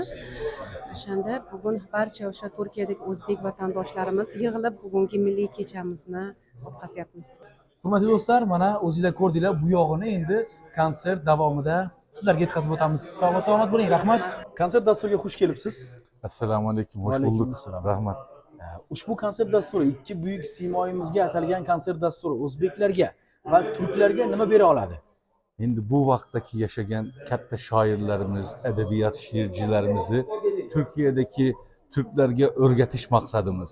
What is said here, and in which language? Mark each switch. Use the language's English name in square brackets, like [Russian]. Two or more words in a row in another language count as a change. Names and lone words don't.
[Uzbek] O'shanda bugun barcha o'sha Turkiyadagi o'zbek vatandoshlarimiz yig'ilib bugungi milliy kechamizni o'tkazyapmiz. Hurmatli do'stlar, mana o'zingizlar ko'rdinglar, bu yog'ini endi konsert davomida sizlarga yetkazib o'tamiz. Sog' salomat bo'ling, rahmat. Konsert dasturiga xush kelibsiz. Assalomu alaykum, [Turkish] hoş [Uzbek] Vaalaykum [Turkish] bulduk. [Uzbek] assalom. Rahmat. Ushbu konsert dasturi ikki buyuk siymoyimizga atalgan konsert dasturi o'zbeklarga va turklarga nima bera oladi? Endi bu vaqtdagi yashagan katta shoirlarimiz, adabiyot she'rchilarimizni Turkiyadagi turklarga o'rgatish maqsadimiz.